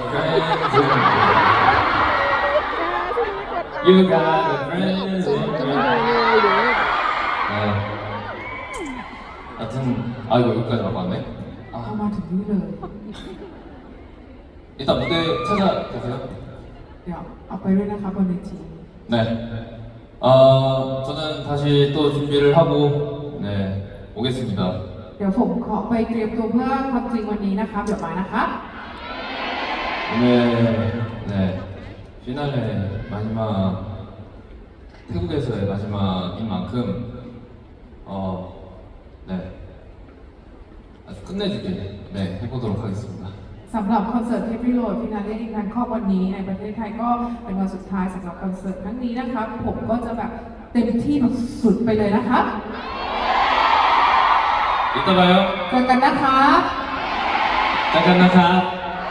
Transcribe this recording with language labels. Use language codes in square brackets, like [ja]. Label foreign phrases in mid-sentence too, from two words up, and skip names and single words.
[en] You got a friend [th] จะมาดูยังไงเดี๋ยว [ko] 네. 하여튼 아 이거 여기까지 갖고 왔네. [th] เอามาถึงนี่เลย [ko] 일단 무대 찾아보세요. [th] เดี๋ยวเอาไปด้วยนะคะบนเวที [ko] 네. 저는 다시 또 준비를 하고 네 오겠습니다. [th] เดี๋ยวผมขอไปเตรียมตัวเพื่อความจริงวันนี้นะคะเดี๋ยวมานะคะ [ko] 오늘 네 피날레 마지막 태국에서의 마지막인 만큼 네 아주 끝내주게 네 해보도록 하겠습니다. [th] สำหรับคอนเสิร์ตเทปริโรดฟินาเล่อินแบงคอกวันนี้ในประเทศไทยก็เป็นวันสุดท้ายสำหรับคอนเสิร์ตครั้งนี้นะครับผมก็จะแบบเต็มที่แบบสุดไปเลยนะคะ [ko] 이따 봐요. [th] เจอกันนะคะ [ko] 잠깐 나가.